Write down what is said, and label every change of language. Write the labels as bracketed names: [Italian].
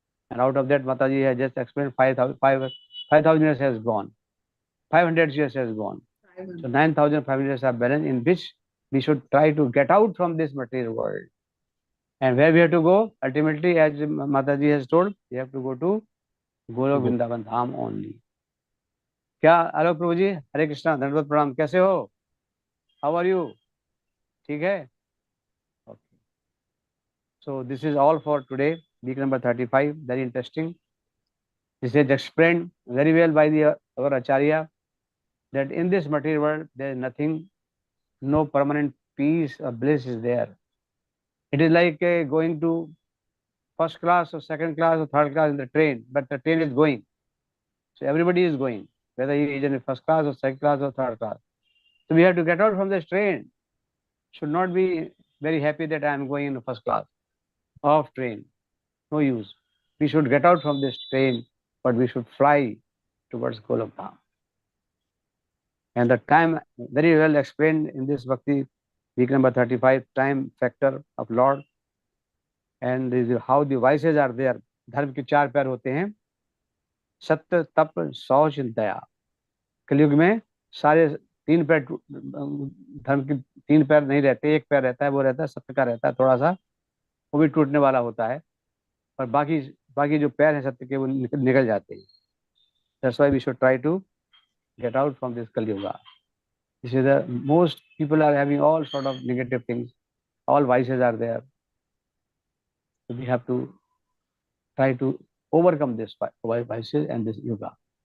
[English] And out of that, Mataji has just explained 5,000 years has gone. 500 years has gone. So 9,500 years are balance, in which we should try to get out from this material world. And where we have to go? Ultimately, as Mataji has told, we have to go to Golok Vrindavan Dham only. [Hindi] क्या आलोक प्रभु जी, हरे कृष्णा, धन्यवाद प्रणाम, कैसे हो? [English] How are you? [Hindi] ठीक है? [English] Okay. So this is all for today. Week number 35, very interesting. This is explained very well by our Acharya that in this material world there is nothing, no permanent peace or bliss is there. It is like going to first class or second class or third class in the train, but the train is going. So everybody is going, whether he is in first class or second class or third class. So we have to get out from this train. Should not be very happy that I am going in the first class of train. No use. We should get out from this train, but we should fly towards Golok Dham. And the time very well explained in this Bhakti, week number 35, time factor of Lord. And this is how the vices are there. [Hindi] धर्म के चार पैर होते हैं, सत्य, तप, शौच, दया. कलयुग में सारे तीन पैर, धर्म के तीन पैर नहीं रहते, एक पैर रहता है, वो रहता है सत्य का, रहता है थोड़ा सा, वो भी टूटने वाला होता है, और बाकी जो पैर हैं सत्य के वो निकल जाते हैं. [English] That's why we should try to get out from this Kali Yuga. This is the most people are having all sort of negative things, all vices are there. So we have to try to overcome this vices and this yoga.